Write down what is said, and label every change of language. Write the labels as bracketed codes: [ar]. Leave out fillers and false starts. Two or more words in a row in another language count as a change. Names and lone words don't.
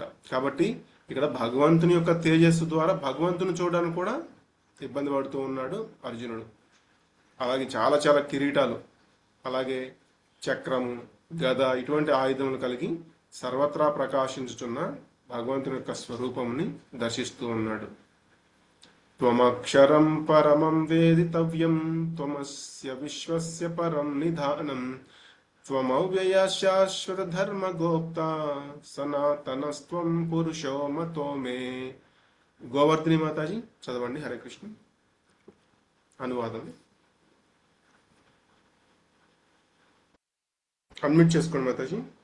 [te] కాబట్టి ఇక్కడ భగవంతుని యొక్క తేజస్సు ద్వారా భగవంతుని చూడడానికి కూడా ఇబ్బంది పడుతూ ఉన్నాడు అర్జునుడు. అలాగే చాలా చాలా కిరీటాలు, అలాగే చక్రము, గద, ఇటువంటి ఆయుధములు కలిగి సర్వత్రా ప్రకాశించుచున్న భగవంతుని యొక్క స్వరూపముని దర్శిస్తూ ఉన్నాడు. [sa] त्वमक्षरं परमं वेदितव्यं त्वमस्य विश्वस्य परं निधानं त्वमव्यय शाश्वत धर्म गोप्त सनातनस्त्वं पुरुषो मतो मे. [te] గోవర్ధిని మాతాజీ చదవండి. హరే కృష్ణ. అనువాదం అన్మ్యూట్ చేసుకోండి మాతాజీ.